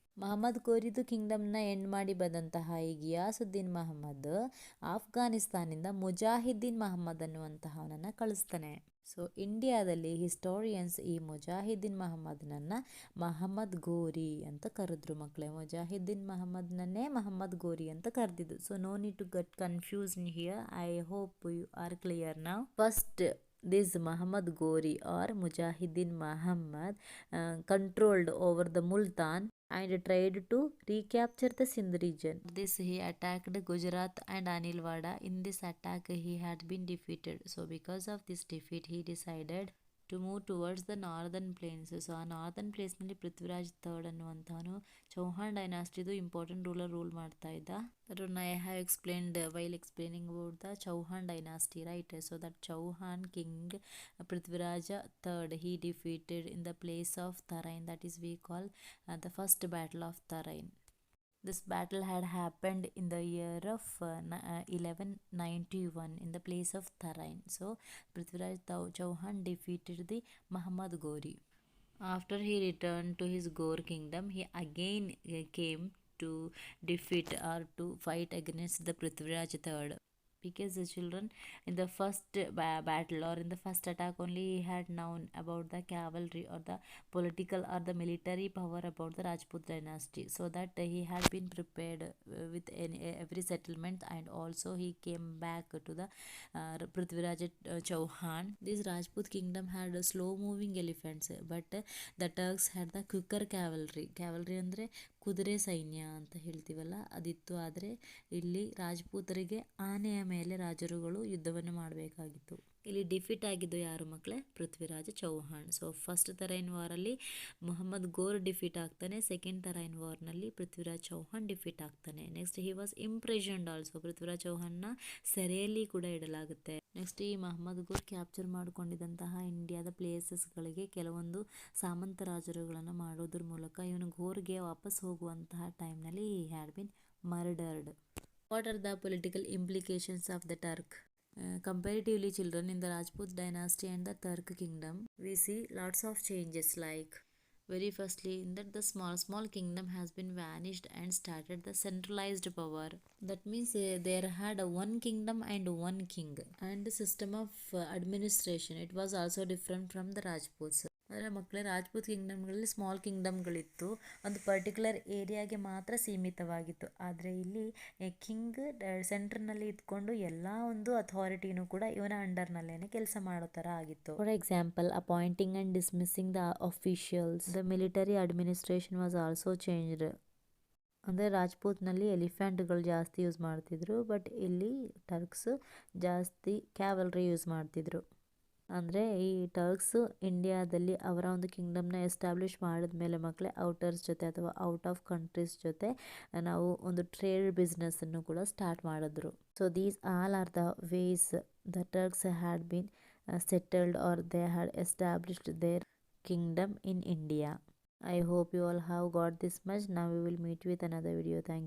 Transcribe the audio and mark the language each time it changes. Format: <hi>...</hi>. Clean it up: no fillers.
<kn>Mohammed ಗೋರಿದು ಕಿಂಗ್ಡಮ್ನ end ಮಾಡಿ ಬಂದಂತಹ ಈ ಘಿಯಾಸುದ್ದೀನ್ ಮಹಮ್ಮದ್ ಆಫ್ಘಾನಿಸ್ತಾನಿಂದ ಮುಜಾಹಿದ್ದೀನ್ ಮಹಮ್ಮದ್ ಅನ್ನುವಂತಹವನನ್ನು ಕಳಿಸ್ತಾನೆ. ಸೊ ಇಂಡಿಯಾದಲ್ಲಿ ಹಿಸ್ಟೋರಿಯನ್ಸ್ ಈ ಮುಜಾಹಿದ್ದೀನ್ ಮಹಮ್ಮದ್ನನ್ನು ಮಹಮ್ಮದ್ ಗೋರಿ ಅಂತ ಕರೆದ್ರು ಮಕ್ಕಳೇ. ಮುಜಾಹಿದ್ದೀನ್ ಮಹಮ್ಮದ್ನನ್ನೇ ಮಹಮ್ಮದ್ ಗೋರಿ ಅಂತ ಕರೆದಿದ್ದು.</kn> <en>So no need to get confuse here. I hope you are clear now. First This Muhammad Ghori or Mujahideen Muhammad controlled over the Multan and tried to recapture the Sindh region. This he attacked Gujarat and Anilwada. In this attack he had been defeated. So because of this defeat he decided to move towards the northern plains.</en> <kn>So ಆ northern ಪ್ಲೇಸ್ನಲ್ಲಿ Prithviraj third ಅನ್ನುವಂಥವನು Chauhan ಡೈನಾಸ್ಟಿದು important rule ಮಾಡ್ತಾ ಇದ್ದ.</kn> <en>I have explained while explaining about the Chauhan dynasty, right? So that Chauhan king Prithviraj III he defeated in the place of Tarain. That is we call the first battle of Tarain. This battle had happened in the year of 1191 in the place of Tarain. So Prithviraj Chauhan defeated the Muhammad Ghori. After he returned to his Ghor kingdom, he again came to defeat or to fight against the Prithviraj III. Because the children in the first battle or in the first attack only he had known about the cavalry or the political or the military power about the Rajput dynasty, so that he had been prepared with every settlement, and also he came back to the Prithviraj Chauhan. This Rajput kingdom had slow moving elephants, but the Turks had the quicker cavalry.</en> <kn>Cavalry ಅಂದರೆ ಕುದುರೆ ಸೈನ್ಯ ಅಂತ ಹೇಳ್ತೀವಲ್ಲ ಅದಿತ್ತು. ಆದರೆ ಇಲ್ಲಿ ರಾಜಪೂತರಿಗೆ ಆನೆಯ ಮೇಲೆ ರಾಜರುಗಳು ಯುದ್ಧವನ್ನು ಮಾಡಬೇಕಾಗಿತ್ತು. ಇಲ್ಲಿ ಡಿಫೀಟ್ ಆಗಿದ್ದು ಯಾರು ಮಕ್ಕಳೇ? ಪೃಥ್ವಿರಾಜ ಚೌಹಾಣ್. ಸೊ ಫಸ್ಟ್ ತರೈನ್ ವಾರಲ್ಲಿ ಮೊಹಮ್ಮದ್ ಗೋರ್ ಡಿಫೀಟ್ ಆಗ್ತಾನೆ. ಸೆಕೆಂಡ್ ತರೈನ್ ವಾರ್ನಲ್ಲಿ ಪೃಥ್ವಿರಾಜ್ ಚೌಹಾಣ್ ಡಿಫೀಟ್ ಆಗ್ತಾನೆ.</kn> <en>Next he was imprisoned also.</en> <kn>Prithviraj ಚೌಹಾಣ್ನ ಸೆರೆಯಲ್ಲಿ ಕೂಡ ಇಡಲಾಗುತ್ತೆ. ನೆಕ್ಸ್ಟ್ ಈ ಮಹಮ್ಮದ್ ಗೋರ್ ಕ್ಯಾಪ್ಚರ್ ಮಾಡಿಕೊಂಡಿದ್ದಂತಹ ಇಂಡಿಯಾದ ಪ್ಲೇಸಸ್ಗಳಿಗೆ ಕೆಲವೊಂದು ಸಾಮಂತ ರಾಜರುಗಳನ್ನು ಮಾಡೋದ್ರ ಮೂಲಕ ಇವನು ಗೋರ್ಗೆ ವಾಪಸ್ ಹೋಗುವಂತಹ ಟೈಮ್ನಲ್ಲಿ</kn> <en>He had been murdered. What are the political implications of the Turk? Comparatively children, in the Rajput dynasty and the Turk kingdom, we see lots of changes, like very firstly in that the small kingdom has been vanished and started the centralized power. That means there had a one kingdom and one king, and the system of administration, it was also different from the Rajputs.</en> <kn>ಅಂದರೆ ಮಕ್ಕಳೇ Rajput ಕಿಂಗ್ಡಮ್ಗಳಲ್ಲಿ small ಕಿಂಗ್ಡಮ್ಗಳಿತ್ತು, ಒಂದು particular ಏರಿಯಾಗೆ ಮಾತ್ರ ಸೀಮಿತವಾಗಿತ್ತು. ಆದರೆ ಇಲ್ಲಿ king ಸೆಂಟ್ರ್ನಲ್ಲಿ ಇದ್ಕೊಂಡು ಎಲ್ಲ ಒಂದು ಅಥಾರಿಟಿನೂ ಕೂಡ ಇವನ ಅಂಡರ್ನಲ್ಲೇನೆ ಕೆಲಸ ಮಾಡೋ ಥರ ಆಗಿತ್ತು.</kn> <en>For example appointing and dismissing the officials. The military administration was also changed.</en> <kn>ಅಂದರೆ ರಾಜ್ಪೂತ್ನಲ್ಲಿ ಎಲಿಫೆಂಟ್ಗಳು ಜಾಸ್ತಿ ಯೂಸ್ ಮಾಡ್ತಿದ್ರು, ಬಟ್ ಇಲ್ಲಿ ಟರ್ಕ್ಸ್ ಜಾಸ್ತಿ ಕ್ಯಾವಲ್ರಿ ಯೂಸ್ ಮಾಡ್ತಿದ್ರು. ಅಂದರೆ ಈ ಟರ್ಕ್ಸ್ ಇಂಡಿಯಾದಲ್ಲಿ ಅವರ ಒಂದು ಕಿಂಗ್ಡಮ್ನ ಎಸ್ಟಾಬ್ಲಿಷ್ ಮಾಡಿದ್ಮೇಲೆ ಮಕ್ಕಳೇ ಔಟರ್ಸ್ ಜೊತೆ ಅಥವಾ ಔಟ್ ಆಫ್ ಕಂಟ್ರೀಸ್ ಜೊತೆ ನಾವು ಒಂದು ಟ್ರೇಡ್ ಬಿಸ್ನೆಸ್ಸನ್ನು ಕೂಡ ಸ್ಟಾರ್ಟ್ ಮಾಡಿದ್ರು.</kn> <en>So these all are the ways the Turks had been settled or they had established their kingdom in India. I hope you all have got this much. Now we will meet with another video. Thank you.</en>